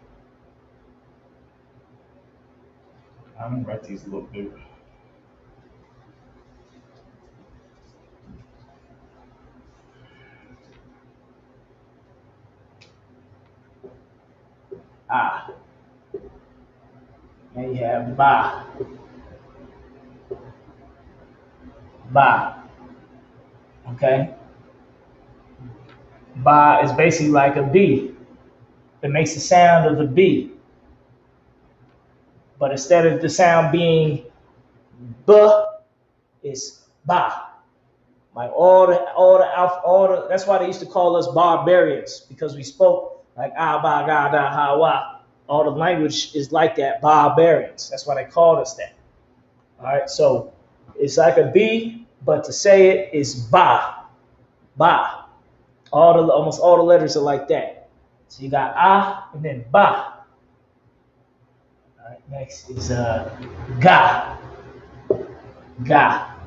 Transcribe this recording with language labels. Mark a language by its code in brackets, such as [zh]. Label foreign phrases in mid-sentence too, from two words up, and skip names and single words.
[en] I'm gonna write these a little bigger. Ah. Now you have Ba. Ba. Okay? Ba is basically like a B. It makes the sound of the B. But instead of the sound being B, it's Ba. Like all the that's why they used to call us barbarians, because we spoke like ah ba ga da ha wa. All the language is like that, barbarians. That's why they called us that. All right, so it's like a B, but to say it is ba, ba. Almost all the letters are like that. So you got ah and then ba. All right, next is ga, ga.